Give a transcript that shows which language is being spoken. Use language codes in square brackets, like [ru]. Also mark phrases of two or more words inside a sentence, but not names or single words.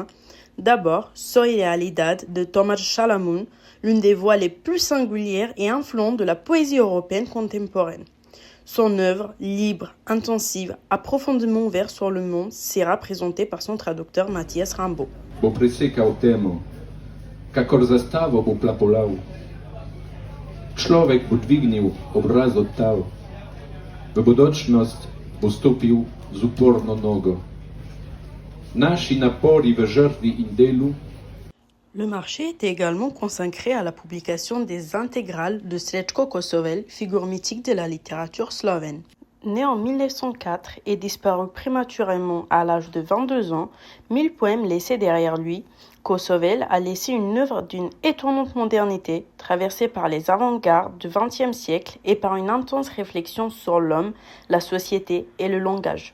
[fr] D'abord, Soy Realidad de Tomáš Šalamun, l'une des voix les plus singulières et influentes de la poésie européenne contemporaine. Son œuvre, libre, intensive, a profondément ouvert sur le monde, sera présentée par son traducteur Matthias Rambo. [sl] Bo presekal temo, kakor zastavo bo plapolal. Človek bo dvignil obraz od tal. V bodočnost bo stopil z uporno nogo. Naši napori v žrtvi in delu. [fr] Le marché était également consacré à la publication des intégrales de Srećko Kosovel, figure mythique de la littérature slovène. Né en 1904 et disparu prématurément à l'âge de 22 ans, 1000 poèmes laissés derrière lui, Kosovel a laissé une œuvre d'une étonnante modernité, traversée par les avant-gardes du XXe siècle et par une intense réflexion sur l'homme, la société et le langage.